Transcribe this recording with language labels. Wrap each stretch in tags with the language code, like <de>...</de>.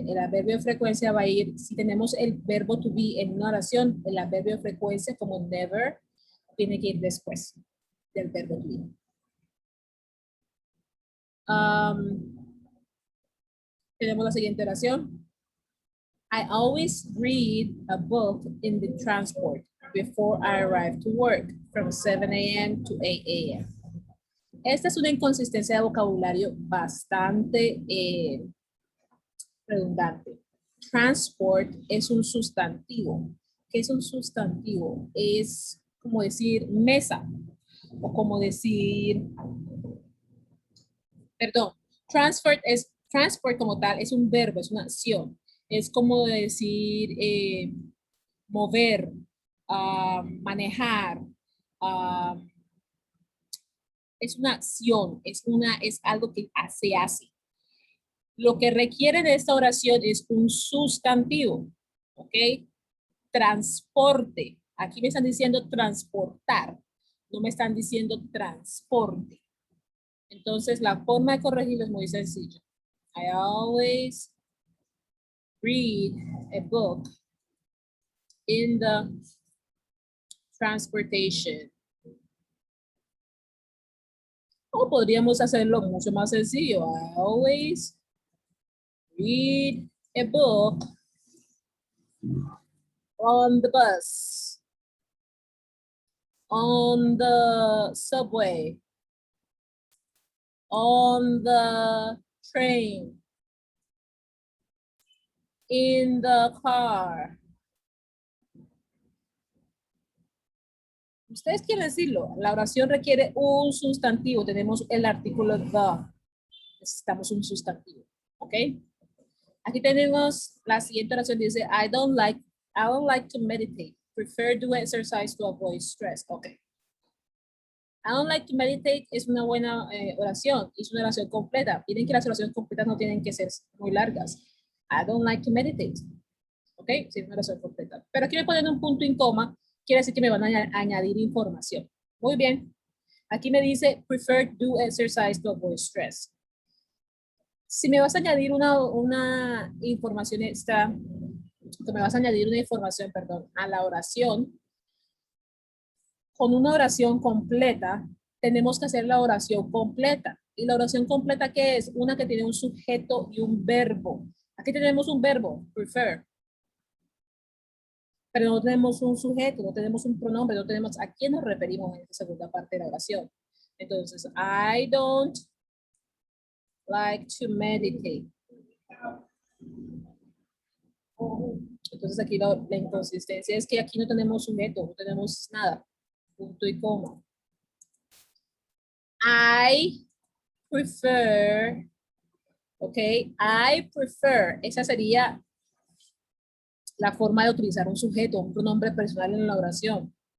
<es>El adverbio de frecuencia va a ir, si tenemos el verbo to be en una oración, el adverbio de frecuencia como never tiene que ir después del verbo to be. Tenemos la siguiente oración.</es> <en>I always read a book in the transport before I arrive to work from 7 a.m. to 8 a.m.</en> <es>Esta es una inconsistencia de vocabulario bastante redundante. Transport es un sustantivo. ¿Qué es un sustantivo? Es como decir mesa o como decir, perdón, transport como tal es un verbo, es una acción. Es como decir mover, manejar, es una acción, es algo que se hace. Lo que requiere de esta oración es un sustantivo, ¿ok? Transporte. Aquí me están diciendo transportar, no me están diciendo transporte. Entonces, la forma de corregirlo es muy sencilla.</es> <en>I always read a book in the transportation.</en> <es>O podríamos hacerlo mucho más sencillo.</es> <en>I always read a book on the bus, on the subway, on the train, in the car.</en> <es>Ustedes quieren decirlo, la oración requiere un sustantivo, tenemos el artículo the, necesitamos un sustantivo, ¿ok? Aquí tenemos la siguiente oración, dice,</es> <en>I don't like to meditate, prefer to exercise to avoid stress, ok. I don't like to meditate</en> <es>es una buena oración, es una oración completa. Miren que las oraciones completas no tienen que ser muy largas.</es> <en>I don't like to meditate.</en> <es>¿Ok? Sí, es una oración completa. Pero aquí me ponen un punto y coma, quiere decir que me van a añadir información. Muy bien. Aquí me dice,</es> <en>prefer to do exercise to avoid stress.</en> <es>Si me vas a añadir una información extra, me vas a añadir una información, perdón, a la oración, con una oración completa, tenemos que hacer la oración completa. ¿Y la oración completa qué es? Una que tiene un sujeto y un verbo. Aquí tenemos un verbo, prefer. pero no tenemos un sujeto, no tenemos un pronombre, no tenemos a quién nos referimos en esta segunda parte de la oración.</es> <en>Entonces, I don't like to meditate.</en> <es>Entonces aquí la inconsistencia es que aquí no tenemos sujeto, no tenemos nada, punto y coma.</es> <en>I prefer, ok, I prefer,</en> <es>esa sería la forma de utilizar un sujeto, un pronombre personal en la oración.</es>